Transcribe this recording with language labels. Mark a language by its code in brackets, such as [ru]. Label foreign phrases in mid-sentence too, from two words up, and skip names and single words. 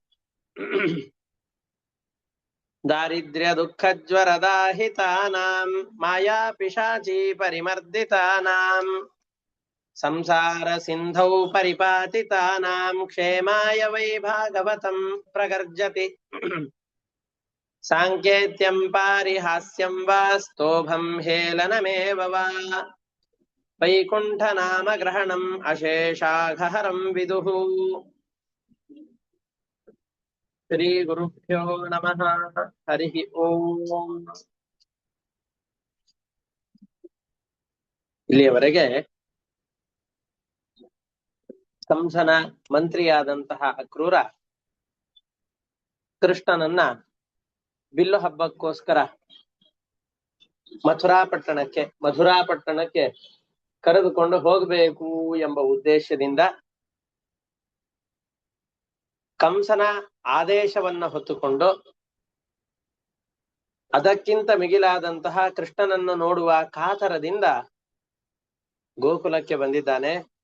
[sa] दारिद्र्यदुःखज्वरदाहितानां मायापिशाची परिमर्दितानां संसार सिन्धौ परिपातितानां क्षेमाय वै भागवतं प्रगर्जति साङ्केत्यं पारिहास्यं वा स्तोभं हेलनमेव वा वैकुण्ठनामग्रहणम् अशेषाघहरं विदुः श्रीगुरुभ्यो नमः हरिः ಓಂ [kn] ಇಲ್ಲಿಯವರೆಗೆ ಕಂಸನ ಮಂತ್ರಿಯಾದಂತಹ ಅಕ್ರೂರ ಕೃಷ್ಣನನ್ನ ಬಿಲ್ಲು ಹಬ್ಬಕ್ಕೋಸ್ಕರ ಮಥುರಾ ಪಟ್ಟಣಕ್ಕೆ ಕರೆದುಕೊಂಡು ಹೋಗಬೇಕು ಎಂಬ ಉದ್ದೇಶದಿಂದ ಕಂಸನ ಆದೇಶವನ್ನ ಹೊತ್ತುಕೊಂಡು ಅದಕ್ಕಿಂತ ಮಿಗಿಲಾದಂತಹ ಕೃಷ್ಣನನ್ನು ನೋಡುವ ಕಾತರದಿಂದ ಗೋಕುಲಕ್ಕೆ ಬಂದಿದ್ದಾನೆ.